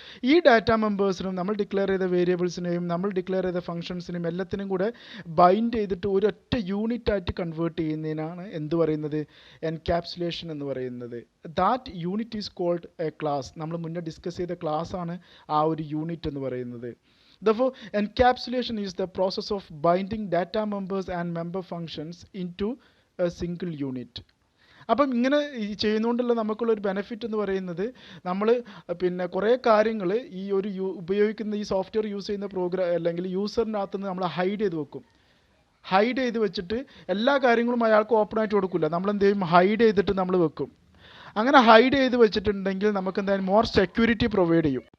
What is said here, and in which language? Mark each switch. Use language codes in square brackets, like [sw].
[ml] ഈ ഡാറ്റാ മെമ്പേഴ്സിനും നമ്മൾ ഡിക്ലെയർ ചെയ്ത വേരിയബിൾസിനെയും നമ്മൾ ഡിക്ലെയർ ചെയ്ത ഫംഗ്ഷൻസിനെയും എല്ലാത്തിനും കൂടെ ബൈൻഡ് ചെയ്തിട്ട് ഒരൊറ്റ യൂണിറ്റ് ആയിട്ട് കൺവേർട്ട് ചെയ്യുന്നതിനാണ് എന്ത് പറയുന്നത്, എൻക്യാപ്സുലേഷൻ എന്ന് പറയുന്നത്. [en] That unit is called a class. [ml] നമ്മൾ മുന്നേ ഡിസ്കസ് ചെയ്ത ക്ലാസ് ആണ് ആ ഒരു യൂണിറ്റ് എന്ന് പറയുന്നത്. [en] Therefore, encapsulation is the process of binding data members and member functions into a single unit. [ml] അപ്പം ഇങ്ങനെ ചെയ്യുന്നതുകൊണ്ടുള്ള നമുക്കുള്ളൊരു ബെനിഫിറ്റ് എന്ന് പറയുന്നത്, നമ്മൾ പിന്നെ കുറേ കാര്യങ്ങൾ ഈ ഒരു ഉപയോഗിക്കുന്ന ഈ സോഫ്റ്റ്വെയർ യൂസ് ചെയ്യുന്ന പ്രോഗ്രാം അല്ലെങ്കിൽ യൂസറിനകത്ത് നിന്ന് നമ്മൾ ഹൈഡ് ചെയ്ത് വെക്കും. ഹൈഡ് ചെയ്ത് വെച്ചിട്ട് എല്ലാ കാര്യങ്ങളും അയാൾക്ക് ഓപ്പൺ ആയിട്ട് കൊടുക്കില്ല. നമ്മൾ എന്ത് ചെയ്യും, ഹൈഡ് ചെയ്തിട്ട് നമ്മൾ വെക്കും. അങ്ങനെ ഹൈഡ് ചെയ്ത് വെച്ചിട്ടുണ്ടെങ്കിൽ നമുക്ക് എന്തായാലും മോർ സെക്യൂരിറ്റി പ്രൊവൈഡ് ചെയ്യും.